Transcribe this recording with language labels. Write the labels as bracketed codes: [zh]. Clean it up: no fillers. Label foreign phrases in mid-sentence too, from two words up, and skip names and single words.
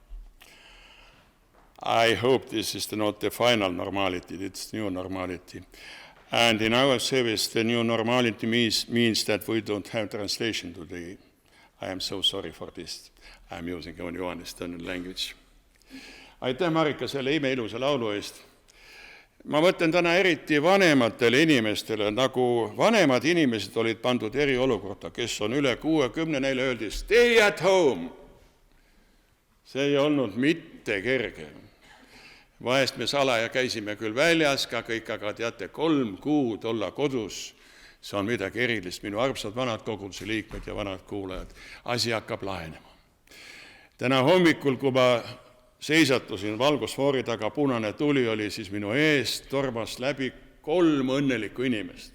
[en] I hope this is not the final normality, it's new normality. And in our service, the new normality means that we don't have translation today. I am so sorry for this. I am using only one Estonian language. [et] Aitäh, Marika, selle imeilusa laulu eest. Ma mõtlen täna eriti vanematele inimestele, nagu vanemad inimesed olid pandud eriolukorda, kes on üle 60, neile öeldi, [en] stay at home. [et] See ei olnud mitte kerge. Vahest me salaja käisime küll väljas, ka kõik, aga teate, 3 kuud olla kodus, see on midagi erilist. Minu armsad vanad koguduse liikmed ja vanad kuulajad, asi hakkab lahenema. Täna hommikul, kui ma seisatusin valgusfoori taga, punane tuli oli, siis minu eest tormas läbi 3 õnnelikku inimest.